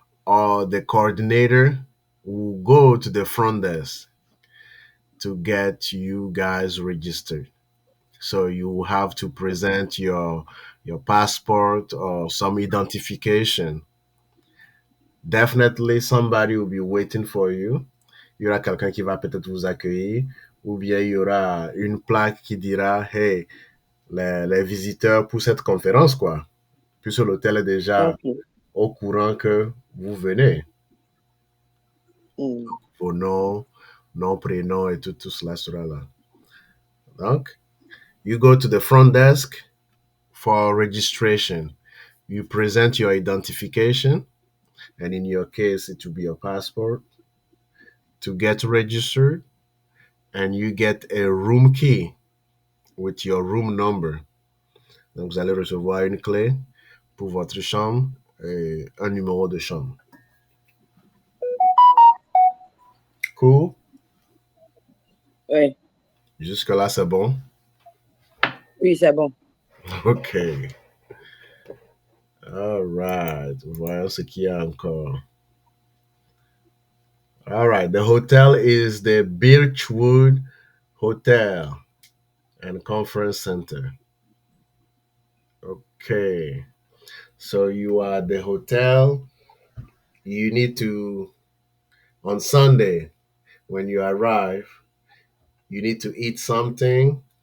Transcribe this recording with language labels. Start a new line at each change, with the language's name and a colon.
English: or the coordinator will go to the front desk to get you guys registered. So you have to present your passport or some identification. Definitely somebody will be waiting for you.
French: Il y aura quelqu'un qui va peut-être vous accueillir, ou bien il y aura une plaque qui dira hey, les visiteurs pour cette conférence, quoi. Puisque l'hôtel est déjà Ok. au courant que vous venez. Mm. Vos noms, nom, prénom et tout cela sera là.
English: Donc, you go to the front desk for registration. You present your identification, and in your case, it will be your passport to get registered, and you get a room key with your room number.
French: Donc, vous allez recevoir une clé pour votre chambre et un numéro de chambre.
English: Cool.
French: Ouais. Jusque-là, c'est bon? Oui, c'est bon.
English: OK. All right.
French: Voyons ce qu'il y a encore.
English: All right. The hotel is the Birchwood Hotel and Conference Center. Okay. So you are at the hotel. You need to, on Sunday, when you arrive, you need to eat something.